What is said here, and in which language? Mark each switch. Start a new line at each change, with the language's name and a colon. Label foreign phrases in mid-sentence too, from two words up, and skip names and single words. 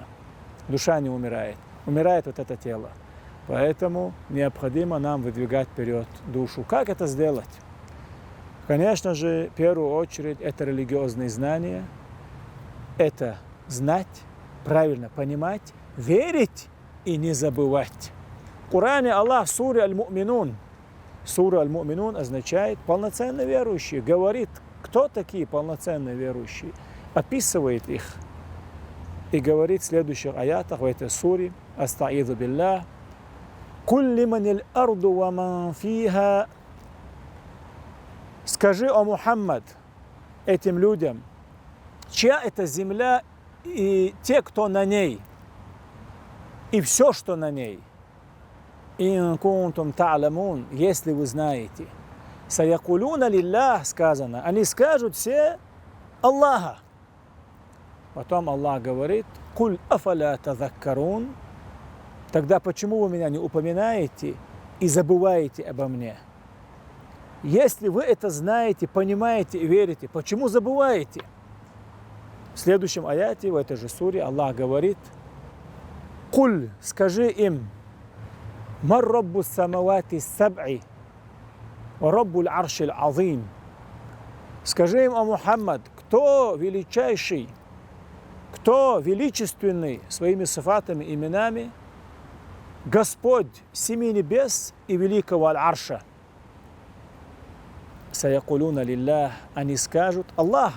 Russian: Душа не умирает, умирает вот это тело. Поэтому необходимо нам выдвигать вперед душу. Как это сделать? Конечно же, в первую очередь, это религиозные знания, это знать, правильно понимать, верить и не забывать. В Коране Аллах в суре Аль-Му'минун, сура Аль-Му'минун означает полноценные верующие, говорит, кто такие полноценные верующие, описывает их и говорит в следующих аятах в этой суре:
Arabic: «أستعيذ بالله قل لمن الأرض ومن فيها».
Russian: Скажи, о Мухаммад, этим людям, чья это земля и те, кто на ней, и все, что на ней.
Arabic: «إن كنتم تعلمون»,
Russian: если вы знаете.
Arabic: «سيقولون لله»,
Russian: сказано, они скажут все Аллаха. Потом Аллах говорит:
Arabic: «قل أفلا تذكرون»,
Russian: тогда почему вы меня не упоминаете и забываете обо мне? Если вы это знаете, понимаете и верите, почему забываете? В следующем аяте, в этой же суре, Аллах говорит: «Куль», скажи им,
Arabic: «من رب السماوات السبع ورب العرش العظيم».
Russian: Скажи им, о Мухаммад, кто величайший, кто величественный своими сифатами, именами, Господь семи небес и великого аль-арша.
Arabic: «سيقولون لله»,
Russian: они скажут Аллаха.